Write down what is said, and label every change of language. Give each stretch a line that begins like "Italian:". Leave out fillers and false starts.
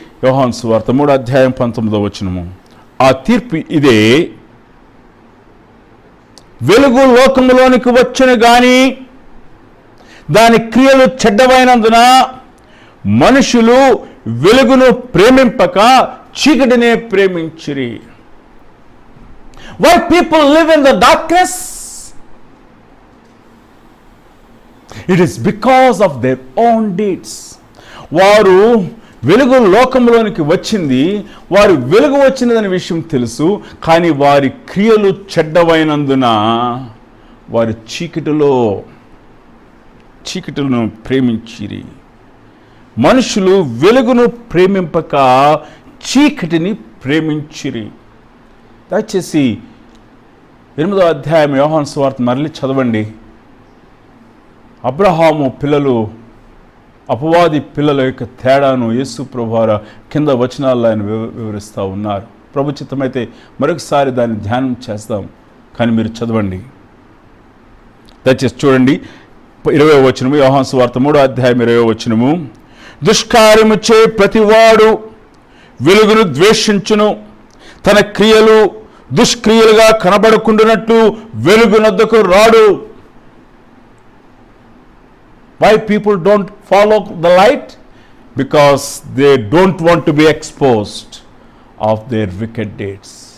Telugu: యోహాను సువార్త 3వ అధ్యాయం 19వ వచనము. ఆ తీర్పు ఇదే, వెలుగు లోకములోనికి వచ్చును గాని దాని క్రియలు చెడ్డవైనందున మనుషులు వెలుగును ప్రేమింపక చీకటినే ప్రేమించిరి.
English: Why people live in the darkness? It is because of their own deeds.
Telugu: వారు వెలుగు లోకంలోనికి వచ్చింది, వారు వెలుగు వచ్చినదనే విషయం తెలుసు, కానీ వారి క్రియలు చెడ్డవైనందున వారి చీకటిలో చీకటిలను ప్రేమించిరి. మనుషులు వెలుగును ప్రేమింపక చీకటిని ప్రేమించిరి. దయచేసి 8వ అధ్యాయం యోహాను సువార్త మరలి చదవండి. అబ్రహాము పిల్లలు, అపవాది పిల్లల యొక్క తేడాను యేసు ప్రభువారు కింద వచనాల్లో ఆయన వివరిస్తూ ఉన్నారు. ప్రభు చిత్తమైతే మరొకసారి దాన్ని ధ్యానం చేస్తాం, కానీ మీరు చదవండి. దయచేసి చూడండి 20వ వచనము, యోహాను సువార్త 3వ అధ్యాయం 20వ వచనము. దుష్కార్యము చే ప్రతివాడు వెలుగును ద్వేషించును, తన క్రియలు దుష్క్రియలుగా కనబడకుండానట్లు వెలుగునొద్దకు రాడు.
English: Why people don't follow the light? Because they don't want to be exposed of their wicked deeds.